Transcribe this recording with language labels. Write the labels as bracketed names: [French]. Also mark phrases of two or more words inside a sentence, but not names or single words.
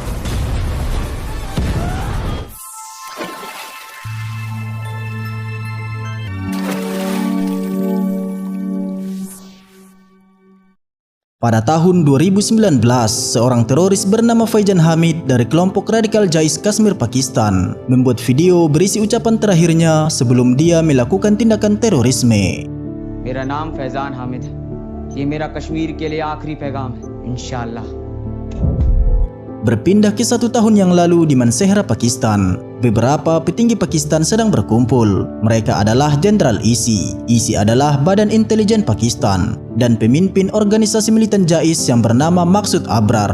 [Indonesian] Pada tahun 2019, seorang teroris bernama Faizan Hamid dari kelompok radikal Jais Kashmir Pakistan membuat video berisi ucapan terakhirnya sebelum dia melakukan tindakan terorisme. [Hindi] मेरा नाम फैजान हामिद है। ये मेरा कश्मीर के लिए आखिरी पैगाम है, इंशाअल्लाह। [Indonesian] Berpindah ke 1 tahun yang lalu di Mansehra, Pakistan. Beberapa petinggi Pakistan sedang berkumpul. Mereka adalah Jenderal ISI. ISI adalah Badan Intelijen Pakistan dan pemimpin organisasi militan Jais yang bernama Maksud Abrar.